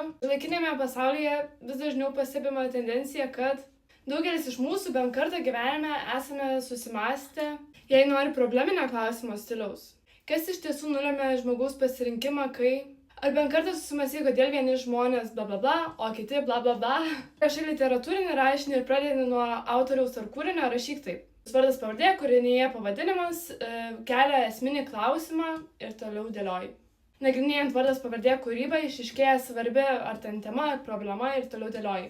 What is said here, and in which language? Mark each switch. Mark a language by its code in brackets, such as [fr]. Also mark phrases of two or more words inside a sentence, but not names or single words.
[lt] Šiuolaikinėme pasaulyje vis dažniau pastebima tendencija, kad daugelis iš mūsų bent kartą gyvenime esame susimąstę, jei nori probleminio klausimo stiliaus. Kas iš tiesų nulemia žmogaus pasirinkimą, kai... Ar bent kartą susimąstei, kodėl vieni žmonės bla bla bla, o kiti bla bla bla. Rašai literatūrinį rašinį ir pradedi nuo autoriaus ar kūrinio, rašyk taip. Vardas pavardė, kūrinyje pavadinimas, kelia esminį klausimą ir toliau dėlioji. Nagrinėjant vardas pavardė kūrybą, išryškėja svarbi ar ten tema, ar problema ir toliau dėlioji.